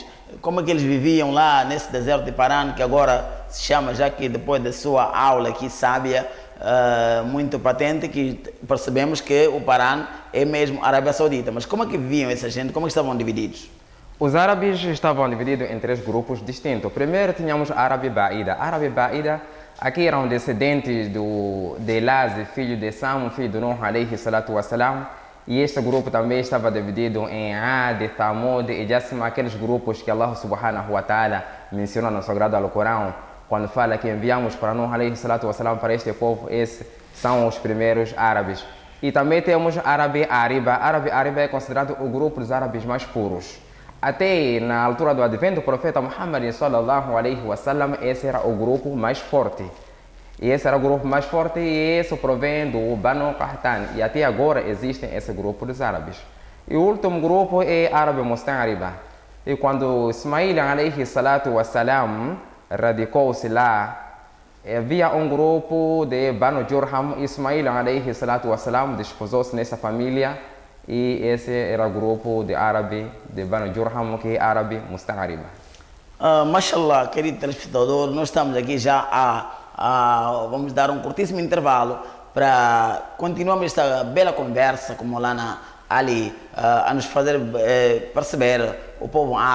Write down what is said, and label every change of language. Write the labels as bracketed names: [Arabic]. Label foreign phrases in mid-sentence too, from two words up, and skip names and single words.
[Portuguese] Como é que eles viviam lá nesse deserto de Paran, que agora se chama, já que depois da sua aula aqui sábia, muito patente, que percebemos que o Paran é mesmo Arábia Saudita. Mas como é que viviam essa gente? Como é que estavam divididos? Os árabes estavam divididos em 3 grupos distintos. Primeiro tínhamos árabe Ba'ida. Árabe Ba'ida, aqui eram descendentes de Elaz, filho de Sam, filho de Nuh, [Arabic] عليه الصلاة والسلام. [Portuguese] E este grupo também estava dividido em Ad, Thamud e Jassim, aqueles grupos que [Arabic] الله سبحانه وتعالى [Portuguese] menciona no Sagrado Alcorão, quando fala que enviamos para Nuh, [Arabic] عليه الصلاة والسلام, [Portuguese] para este povo. Esses são os primeiros árabes. E também temos árabe Ariba. Árabe Ariba é considerado o grupo dos árabes mais puros. Até na altura do advento do profeta Muhammad [Arabic] صلى الله عليه وسلم, [Portuguese] esse era o grupo mais forte. E esse era o grupo mais forte e esse provém do Banu Qahtan. E até agora existe esse grupo dos árabes. E o último grupo é árabe Musta'riba. E quando Ismail [Arabic] عليه الصلاة والسلام [Portuguese] radicou-se lá, havia um grupo de Banu Jurham. Ismail [Arabic] عليه الصلاة والسلام [Portuguese] desposou-se nessa família. E esse era o grupo de árabe de Banu Jurham, que é árabe Musta'riba. Mashallah, querido telespectador, nós estamos aqui já vamos dar um curtíssimo intervalo para continuarmos esta bela conversa com Molana Ali, a nos fazer perceber o povo árabe.